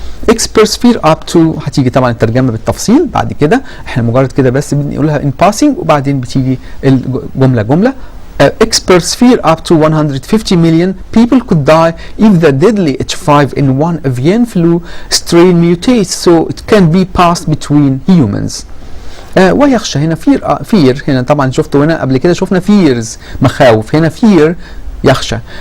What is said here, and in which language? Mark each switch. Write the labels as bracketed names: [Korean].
[English] Experts fear up to [Arabic] هتيجي طبعا الترجمة بالتفصيل بعد كده، احنا مجرد كده بس بنقولها [English] in passing [Arabic] وبعدين بتيجي الجملة. [English] Experts fear up to 150 million people could die if the deadly H5N1 avian flu strain mutates so it can be passed between humans. [Arabic] ويخشى هنا fear هنا طبعا شفتوا هنا قبل كده شفنا fears مخاوف، هنا fear يخشى.